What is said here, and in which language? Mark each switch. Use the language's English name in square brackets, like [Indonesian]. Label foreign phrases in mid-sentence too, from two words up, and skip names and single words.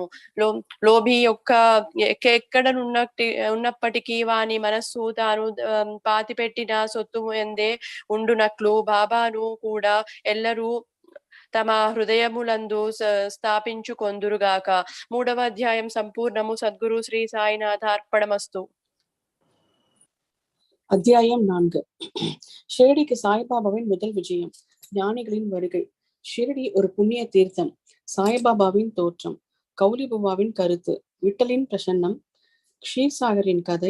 [Telugu] లోభి యొక్క ఉన్నప్పటికీ వాని మనస్సు తాను పాతిపెట్టిన సొత్తు ఎందే ఉండునట్లు బాబాను కూడా ఎల్లరూ తమ హృదయములందు స్థాపించుకొందురుగాక. 3వ అధ్యాయం సంపూర్ణము. సద్గురు శ్రీ సాయినాథ అర్పణమస్తు. [Tamil] அத்தியாயம் 4. ஷிரடிக்கு சாய்பாபாவின் முதல் விஜயம். ஞானிகளின் வருகை. ஷிரடி ஒரு புண்ணிய தீர்த்தம். சாய்பாபாவின் தோற்றம். கௌலிபுவாவின் கருத்து. விட்டலின் பிரசன்னம். க்ஷீர்சாகரின் கதை.